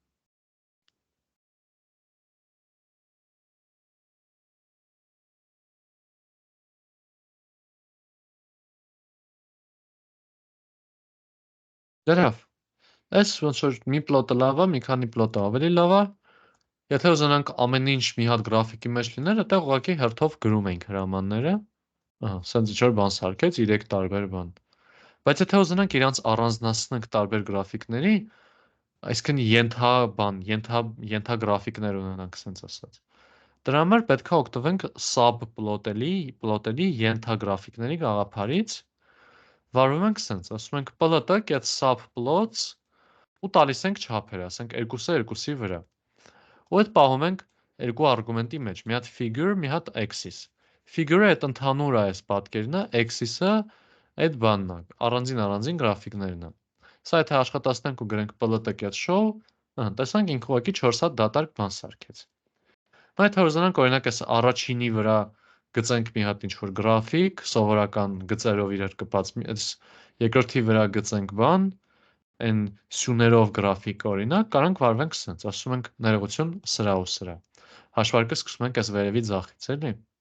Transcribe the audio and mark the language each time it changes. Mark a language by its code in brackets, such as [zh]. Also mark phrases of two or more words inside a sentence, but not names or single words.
[hy] Դրանով, այս ոնց որ մի պլոտը լավ է, մի քանի պլոտը ավելի լավ է, եթե ուզենանք ամեն ինչ մի հատ գրաֆիկի մեջ լիներ, այդտեղ ուղղակի հերթով գրում ենք հրամանները, ահա, սենց ինչ-որ բան սարքեց 3 տարբեր բան։ Բայց եթե ուզենանք իրանց առանձնացնենք տարբեր գրաֆիկների, այսինքն ենթագրաֆիկներ ունենանք, սենց ասած։ Դրա համար պետք է օգտվենք sub-պլոտելի ենթագրաֆիկների գաղափարից, վարվում ենք սենց, ասում ենք [en] plt get subplots [hy] ու տալիս ենք չափեր, ասենք 2-ը 2-ի վրա։ Ու այդ պահում ենք երկու արգումենտի մեջ, մի հատ figure, մի հատ axis։ Figure-ը այդ ընդհանուր է այս պատկերն է, axis-ը այդ բանն է, առանձին գրաֆիկներն է։ Սա եթե աշխատացնենք ու գրենք [en] plt get show, [hy] տեսանք ինքը ուղղակի 4 հատ դատարկ բան սարքեց։ Այդ հորիզոնանք օրինակ այս առաջինի վրա գծենք մի հատ ինչ-որ գրաֆիկ, սովորական գծերով իրար կպած, այս երկրորդի վրա գծենք բան, այն սյուներով գրաֆիկ օրինակ, կարանք վարվենք սենց, ասում ենք ներողություն սրա ու սրա։ Հաշվարկը սկսում ենք այս վերևի ձախից, էլի։